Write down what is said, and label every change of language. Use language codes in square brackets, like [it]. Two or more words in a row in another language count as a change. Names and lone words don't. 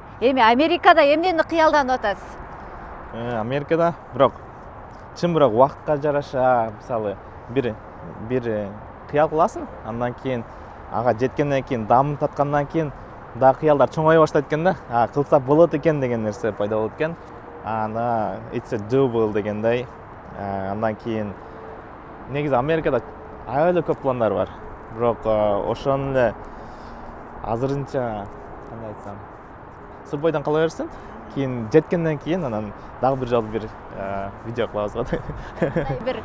[ky] Эми Америкада эмнени кыялданып атасыз? Америкада бирок убакытка жараша, мисалы бир кыял кыласың, андан кийин ага жеткенден кийин, дамын таткандан кийин дагы кыялдар чоңое баштайт экен да. Кылса болот экен деген нерсе пайда болот экен. [en] It's a doable дегендей. [ky] Андан кийин негизи Америкада аябай көп пландар бар. Бирок ошону эле азырынча кандай айтсам, сыр бойдон кала берсин. Кийин жеткенден кийин анан дагы бир жолу бир видео кылабыз го.